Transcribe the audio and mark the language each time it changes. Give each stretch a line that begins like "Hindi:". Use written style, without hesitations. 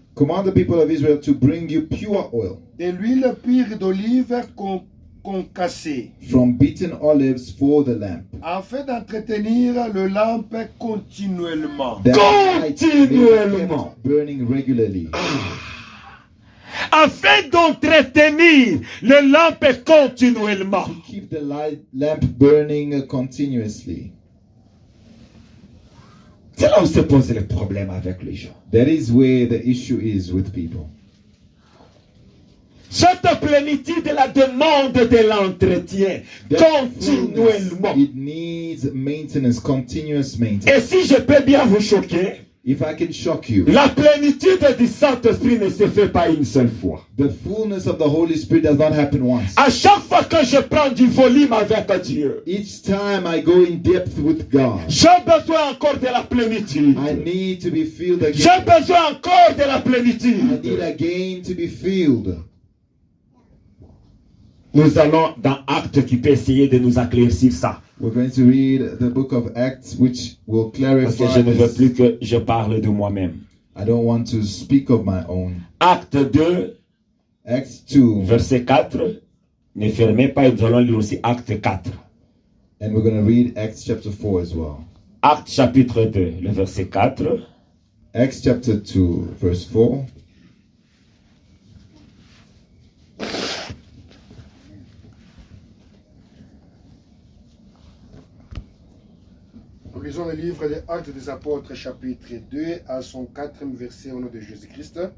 English: Command the people of Israel to bring you pure oil
French: de l'huile pure d'olive concassée,
English: from beaten olives for the lamp,
French: afin d'entretenir le lampe continuellement.
English: that light may be
French: Continuellement.
English: kept burning regularly,
French: Afin d'entretenir le lampe continuellement.
English: to keep the lamp burning continuously.
French: C'est là où se pose le problème avec les gens.
English: That is where the issue is with people.
French: Cette plénitude la demande de l'entretien
English: That
French: continuellement.
English: fullness, it needs maintenance, continuous maintenance.
French: Et si je peux bien vous choquer,
English: If I can shock you,
French: la plénitude du Saint-Esprit ne se fait pas une seule fois.
English: the fullness of the Holy Spirit does not happen once.
French: À chaque fois que je prends du volume avec Dieu,
English: Each time I go in depth with God,
French: j'ai besoin encore de la plénitude.
English: I need to be filled
French: J'ai
English: again.
French: besoin encore de la
English: I
French: plénitude.
English: need again to be filled.
French: Nous allons dans Actes qui peut essayer de nous éclaircir ça.
English: We're going to read the book of Acts, which will
French: Parce que
English: clarify
French: je ne veux
English: this.
French: plus que je parle de moi-même.
English: I don't want to speak of my own.
French: Acte 2,
English: Acts 2,
French: verset 4. Ne fermez pas, et nous allons lire aussi Acte 4.
English: and we're going to read Acts chapter 4 as well.
French: Acte chapitre 2, le verset 4.
English: Acts chapter 2, verse 4.
French: Nous lisons le livre des Actes des Apôtres, chapitre 2, à son 4e verset au nom de Jésus-Christ.